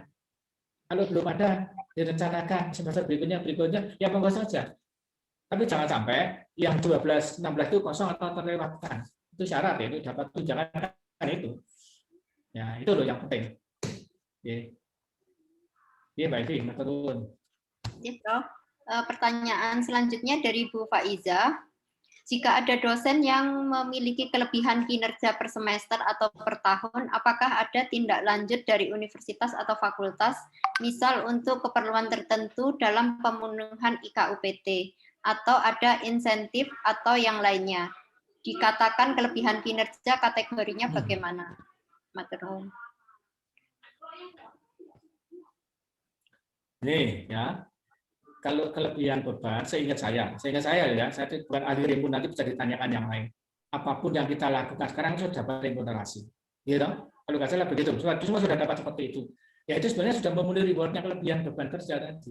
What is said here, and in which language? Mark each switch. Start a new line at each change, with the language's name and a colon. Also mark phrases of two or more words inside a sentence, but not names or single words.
Indonesian: Kalau belum ada, direncanakan semester berikutnya, ya monggo saja. Tapi jangan sampai yang 12, 16 itu kosong atau terlewatkan. Itu syarat ya, itu dapat tunjangan kan itu. Ya, itu loh yang penting. Iya, Mbak Evi,
Javanese: matur nuwun.
Indonesian: Prof. Pertanyaan selanjutnya dari Bu Faiza. Jika ada dosen yang memiliki kelebihan kinerja per semester atau per tahun, apakah ada tindak lanjut dari universitas atau fakultas, misal untuk keperluan tertentu dalam pemenuhan IKUPT, atau ada insentif atau yang lainnya? Dikatakan kelebihan kinerja, kategorinya bagaimana?
Javanese: Matur nuwun.
Indonesian: Nih ya, kalau kelebihan beban, seingat saya ya, saya bukan ahli rimpu, nanti bisa ditanyakan yang lain. apapun yang kita lakukan sekarang sudah dapat remunerasi. Gitu? Kalau nggak salah begitu, semua sudah dapat seperti itu. Ya itu sebenarnya sudah memenuhi rewardnya kelebihan beban kerja tadi.